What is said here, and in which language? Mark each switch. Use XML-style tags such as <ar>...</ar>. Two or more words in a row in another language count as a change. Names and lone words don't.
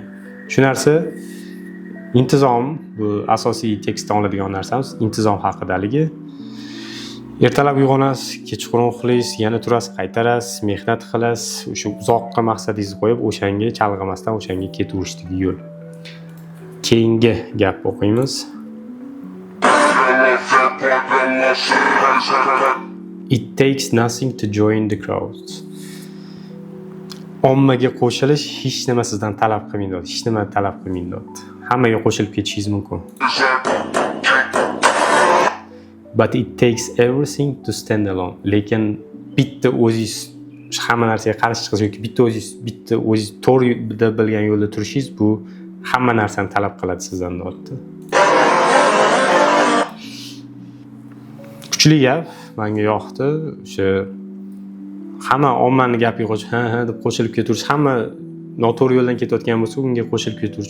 <uz>Shu narsa intizom, bu asosiy tekstdan oladigan narsamiz, intizom haqidaligi. Ertalab uyg'onasiz, kechqurun uxlaysiz, yana turasiz, qaytarasiz, mehnat qilasiz, o'sha uzoqqa maqsadingizni qo'yib, o'shanga chalg'imasdan o'shanga ketaverishdagi yo'l. Keyingi gap o'qiymiz.</uz> <en>It takes nothing to join the crowd.</en> <uz>Ommaga qo'shilish hech nima sizdan talab qilmaydi, hech nima talab qilmaydi. Hammaga qo'shilib ketishingiz mumkin.</uz> <en>But it takes everything to stand alone.</en> <uz>Lekin bitta o'zingiz hamma narsaga qarshi chiqish yoki bitta o'zingiz to'g'ri deb bilgan yo'lda turishingiz bu hamma narsani talab qiladi sizdan deyapti. Kuchli gap, menga yoqdi. O'sha hamma ommani gapiga qo'shib, ha deb qo'shilib ketirish, hamma noto'g'ri yo'ldan ketayotgan bo'lsa, unga qo'shilib ketirish.</uz>